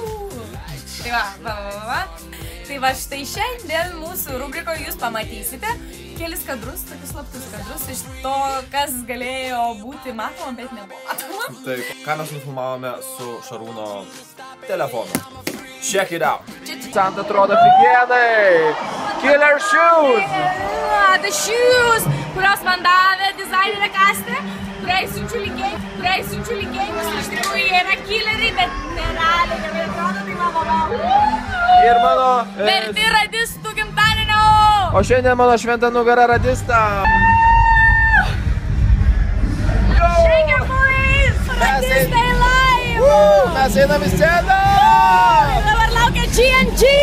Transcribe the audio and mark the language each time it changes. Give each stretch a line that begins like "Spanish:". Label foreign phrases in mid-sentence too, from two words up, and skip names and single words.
Lithuanian: Tai va. Tai va, štai šiandien mūsų rubrikoje jūs pamatysite kelis kadrus, tokius slaptus kadrus iš to, kas galėjo būti matoma, bet nebuvo matoma. Taip, ką mes nufilmavome su Šarūno telefonu.
English: Check it out.
Lithuanian: Santa atrodo figienai.
English: Killer shoes. Yeah, the shoes,
Lithuanian: kurios man davė dizainerė Kastė, kuriai siunčiu linkėjimus, iš tikrųjų jie yra killeriai, bet nerealiai, gerai atrodo, tai mama. Ir mano... Verti radistų gimtadienio. O šiandien mano šventa nugara radista.
English: Shake your boys,
Lithuanian: radistai live. Mes einam į sceną. Dabar laukia GNG.